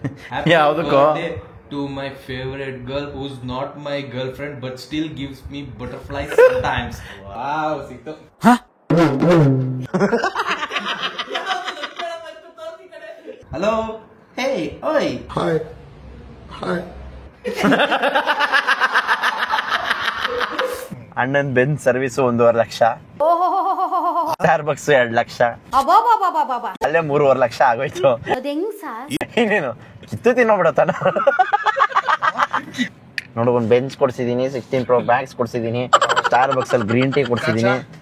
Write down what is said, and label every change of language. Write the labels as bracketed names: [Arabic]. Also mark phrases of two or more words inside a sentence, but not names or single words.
[Kannada] ಯಾವ್ದಕ್ಕೋ [English] to my favorite girl who's not my girlfriend but still gives me butterflies sometimes. Wow, sikto. Huh? Hello. Hey. Oi. Hi. Hi. [Kannada] ಅಣ್ಣನ್ ಬೆನ್ ಸರ್ವಿಸ್ 1.5 ಲಕ್ಷ, ಸ್ಟಾರ್ ಬಕ್ಸ್ 2 ಲಕ್ಷ, ಅಲ್ಲೇ 3.5 ಲಕ್ಷ ಆಗೋಯ್ತು. ಇನ್ನೇನು ಕಿತ್ತು ತಿನ್ನೋಬಿಡತ್ತಾನ. ನೋಡು, ಒಂದು ಬೆಂಚ್ ಕೊಡ್ಸಿದೀನಿ, 16 Pro Max ಕೊಡ್ಸಿದೀನಿ, ಸ್ಟಾರ್ ಬಕ್ಸ್ ಅಲ್ಲಿ [English] green tea [Kannada] ಕೊಡ್ಸಿದೀನಿ.